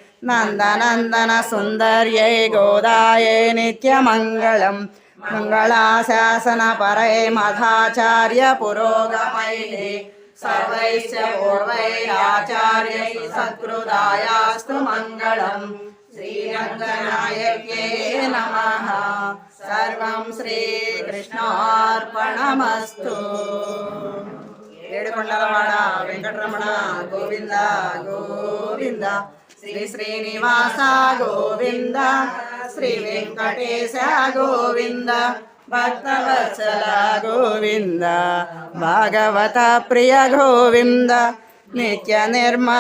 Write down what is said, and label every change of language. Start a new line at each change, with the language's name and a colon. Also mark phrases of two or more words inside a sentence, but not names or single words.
Sanskrit: नन्दनन्दनसुन्दर्यै गोदायै नित्यमङ्गलम् मङ्गलाशासनपरै मधाचार्य पुरोगमैः सर्वैश्च पूर्वैराचार्यैः सत्कृतायास्तु मंगलम् श्रीरङ्गनायक्ये नमः सर्वं श्रीकृष्णार्पणमस्तु
Telugu: ఏడుకొండలవాడ వెంకటరమణ గోవింద గోవింద
Sanskrit: శ్రీ శ్రీనివాస గోవింద శ్రీ వెంకటేశ గోవింద భక్తవత్సల గోవింద భాగవత ప్రియ గోవింద నిత్య నిర్మల